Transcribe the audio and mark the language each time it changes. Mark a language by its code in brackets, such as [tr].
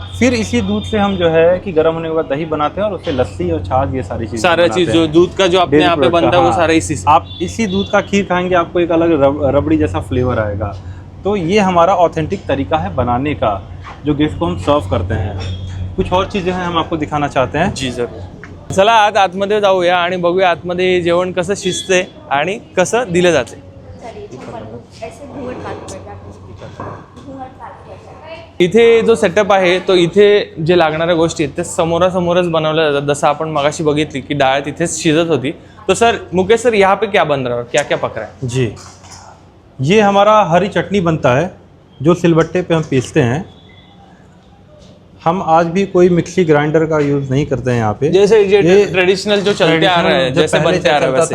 [hi] फिर इसी दूध से हम जो है कि गर्म होने के बाद दही बनाते हैं और उससे लस्सी और छाछ ये सारी चीज़, सारा चीज़ जो दूध का जो अपने यहाँ पे बनता है वो सारा इसी से। आप इसी दूध का खीर खाएंगे, आपको एक अलग रबड़ी जैसा फ्लेवर आएगा। तो ये हमारा ऑथेंटिक तरीका है बनाने का, जो गेस्ट को हम सर्व करते हैं। कुछ और चीज़ें हैं हम आपको दिखाना चाहते हैं। [mr] जी सर, चला आज आतमध्ये जाऊया आणि बघूया आतमध्ये जेवण कसं शिजते आणि कसं दिलं जाते। इथे जो सेटअप आहे तो इथे जे लागणाऱ्या गोष्टी आहेत ते समोरासमोरच बनवल्या जातात। जसं आपण मगाशी बघितली की डाळ तिथेच शिजत होती। [hi] तो सर मुकेश सर यहाँ पे क्या बन रहा है, क्या क्या पक रहा है? जी, ये हमारा हरी चटनी बनता है जो सिलबट्टे पे हम पीसते हैं। हम आज भी कोई मिक्सी ग्राइंडर का यूज़ नहीं करते हैं यहाँ पे। जैसे ये ट्रेडिशनल जो चलते आ रहा है, जैसे बनते आ रहा है वैसे